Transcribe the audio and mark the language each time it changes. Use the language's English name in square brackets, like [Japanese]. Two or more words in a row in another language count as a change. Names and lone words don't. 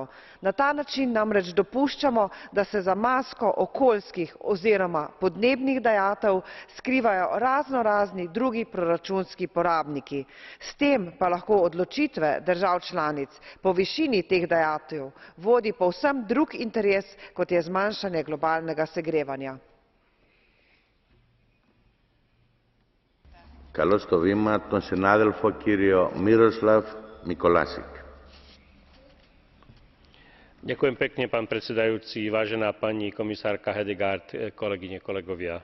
[Slovenian] Na ta način namreč dopuščamo, da se za masko okoljskih oziroma podnebnih dajatev skrivajo raznorazni drugi proračunski porabniki. S tem pa lahko odločitve držav članic po višini teh dajatev vodi povsem drug interes, kot je zmanjšanje globalnega segrevanja. [Slovak] Ďakujem pekne, pán predsedajúci, vážená pani komisárka Hedegaard, kolegyne, kolegovia.